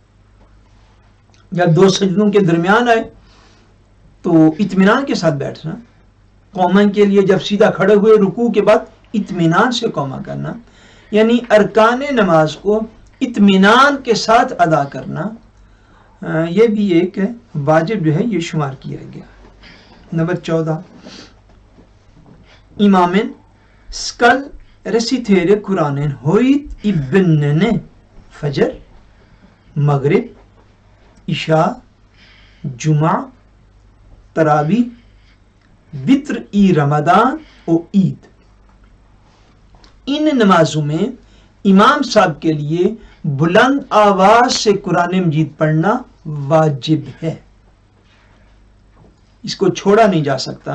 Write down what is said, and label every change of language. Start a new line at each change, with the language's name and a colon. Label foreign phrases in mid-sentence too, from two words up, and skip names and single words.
Urdu: جب دو سجدوں کے درمیان آئے تو اطمینان کے ساتھ بیٹھنا، قوما کے لیے جب سیدھا کھڑے ہوئے رکوع کے بعد اطمینان سے قوما کرنا، یعنی ارکان نماز کو اطمینان کے ساتھ ادا کرنا، یہ بھی ایک واجب جو ہے یہ شمار کیا گیا۔
Norwegian: نمبر 14 imamen skal resitere Koranen høyt i bønnene fajr, maghrib,
Urdu: عشاء، جمعہ، تراویح، وطر ای رمضان اور عید۔ ان نمازوں میں امام صاحب کے لیے بلند آواز سے قرآن مجید پڑھنا واجب ہے، اس کو چھوڑا نہیں جا سکتا۔